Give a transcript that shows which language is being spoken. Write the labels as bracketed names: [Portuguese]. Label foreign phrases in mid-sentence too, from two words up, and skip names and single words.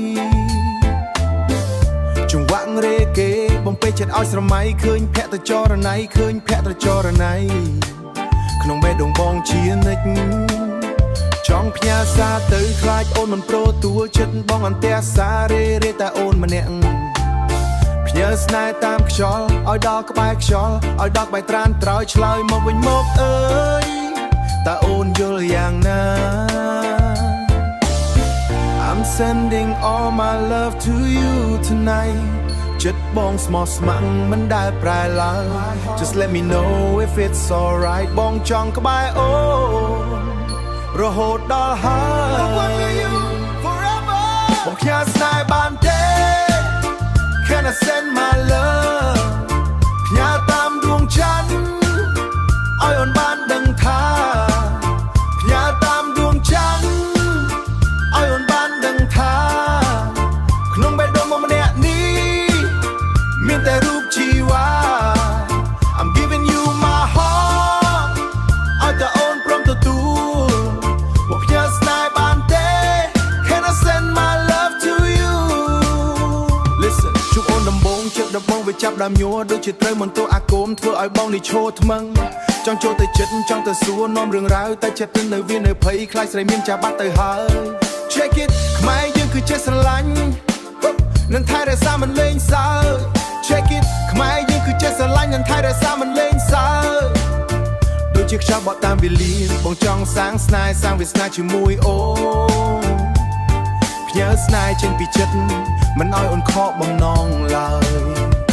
[Khmer] ចង្វាក់រេគេបំពេចិត្តឲ្យស្រមៃឃើញភ័ក្រចរណៃឃើញភ័ក្រចរណៃក្នុងបេះដូងបងជានិច្ចចង់ផ្ញើសារទៅខ្លាចអូនមិនព្រោះទួចិត្តបងអន្ទះសារេរេតែអូនម្នាក់ផ្ញើស្នេហ៍តាមខ្យល់ឲ្យដល់ក្បែរខ្យល់ឲ្យដល់ក្បែរត្រានត្រោយឆ្លើយមកវិញមកអើយតើអូនយល់យ៉ាងណា [English] I'm sending all my love to you tonight [Khmer] ចិត្តបងស្មោះស្ម័គ្រមិនដែលប្រែឡើយ [English] Just let me know if it's alright [Khmer] បងចង់ក្បែរអូនរហូតដល់ហើយ បងផ្ញើស្នេហ៍បានទេ [English] Can I send my love [Khmer] ផ្ញើតាមដួងច័ន្ទឲ្យអូនបានដឹងថាផ្ញើតាមដួងច័ន្ទឲ្យអូនបានដឹងថាក្នុងបេះដូងមកម្នាក់នេះមានតែរូប ជីវ៉ា [English] I'm giving you my heart [Khmer] ឲ្យតែអូនព្រមទទួលមកផ្ញើស្នេហ៍បានទេ [English] Can I send my love to you [Khmer] Listen ជួបអូនដំ បងចិត្តដំបងវាចាប់ដើមញ័រដូចជាត្រូវមន្ទោអាគមធ្វើឲ្យបងនេះឈរថ្មឹងច ង់ចូលទៅចិត្តចង់ទៅសួរនាំរឿងរ៉ាវតែចិត្តទៅនៅវានៅភ័យខ្លាចស្រីមានចាបាត់ទៅហើយ [English] Check it [Khmer] ខ្មែរយើងគឺចេះស្រឡាញ់នឹងថែរក្សាមិនលេងសើ [English] Check it [Khmer] ខ្មែរយើងគឺចេះស្រឡាញ់នឹងថែរក្សាមិនលេងសើដូចជាខ្យល់បក់តាមវេលាបងចង់សាងស្នេហ៍សាងវាសនាជាមួយអូនផ្ញើស្នេហ៍ចេញពីចិត្តមិនឲ្យអូនខកបំណងឡើយ